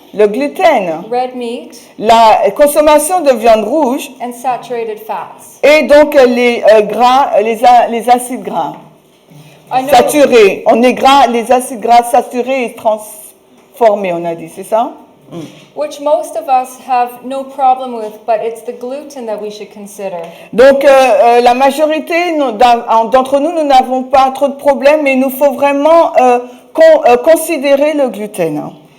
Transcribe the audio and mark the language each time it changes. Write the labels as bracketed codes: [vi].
[fr] le gluten, [en] red meat, [fr] la consommation de viande rouge [en] and saturated fats. [fr] et donc les gras, les acides gras [en] I know, [fr] saturés. On est gras, les acides gras saturés et transformés, on a dit, c'est ça? [en] which most of us have no problem with, but it's the gluten that we should consider. [fr] Donc, la majorité d'entre nous, nous n'avons pas trop de problèmes, mais il nous faut vraiment considérer le gluten.